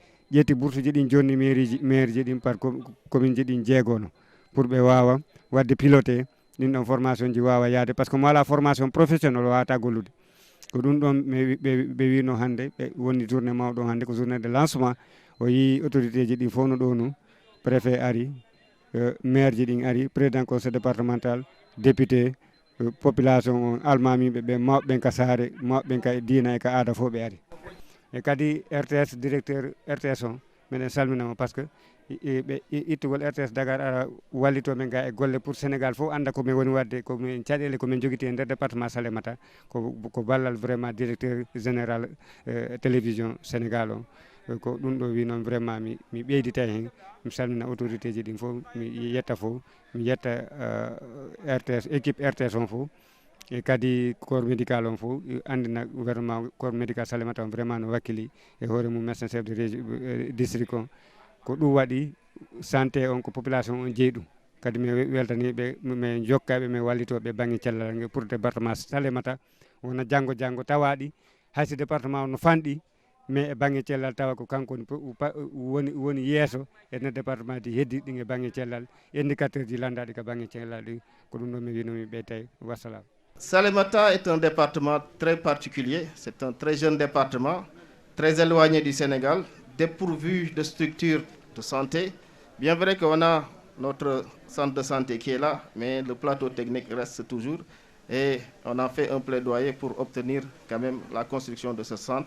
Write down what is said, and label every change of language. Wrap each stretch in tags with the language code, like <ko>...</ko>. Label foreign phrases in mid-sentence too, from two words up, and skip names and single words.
<ff>ƴetti bourse ji ɗin jonni maire ji ɗin</ff> <fr>par commune</fr> <ff>ji ɗin jeegono pour ɓe wawa wadde piloté ɗin ɗon formation ji wawa yaade</ff> <fr>par ce que</fr> <ff>mo ala</ff> <fr>formation professionnel</fr> <ff>wawata gollude ko ɗum ɗon ɓe wino hannde ɓe woni journée mawɗo hannde ko</ff> <fr>journée de lancement</fr> <ff>o yi autorité ji ɗin fof no ɗo nu préfet ari maire ji ɗin ari</ff> <fr>président conseil départemental député population</fr> <ff>on almamiɓe ɓe mawɓe ɓen ka saare mawɓe ɓen ka e diina e ka aada fof ɓe ari e kadi RTS</ff> <fr>directeur RTS</fr> <ff>on minen salminama</ff> <fr>par ce que</fr> <ff>ɓe ittugol RTS Dakar ara wallito men ga e golle pour Sénégal fof anda komin woni wadde komin caɗele komin joguiti e nder département Salémata ko ballal</ff> <fr>vraiment directeur général télévision Sénégal</fr> <ff>o ko ɗum ɗo wi noon vraiment mi ɓeydita hen mi salmina autorité ji ɗin fof mi yetta fof mi yetta RTS équipe RTS on fof e kadi</ff> <fr>corps médical</fr> <ff>on fof andina</ff> <fr>gouvernement corps médical</fr> <ff>Salémata on vraiment no wakkili e hoore mum</ff> <fr>médecin chef de région district</fr> <ff>on ko ɗum waɗi santé on ko population on jeeyi ɗum kadi mi weltaniɓe min jokkaɓe min wallitoɓe banggue cellal ngue pour département Salémata wona janggo tawaɗi hayso département o no fanɗi mais e banggue cellal tawa ko kanko woni yeeso e nder département ji heddiɗi ɗin e banggue cellal indicateur ji landaɗi ko banggue cellal ɗi ko ɗum ɗo mi wino mi ɓeytay wassalam.</ff> <fr>Salémata est un département très particulier, c'est un très jeune département, très éloigné du Sénégal, dépourvu de structures de santé. Bien vrai qu'on a notre centre de santé qui est là, mais le plateau technique reste toujours et on a fait un plaidoyer pour obtenir quand même la construction de ce centre.</fr>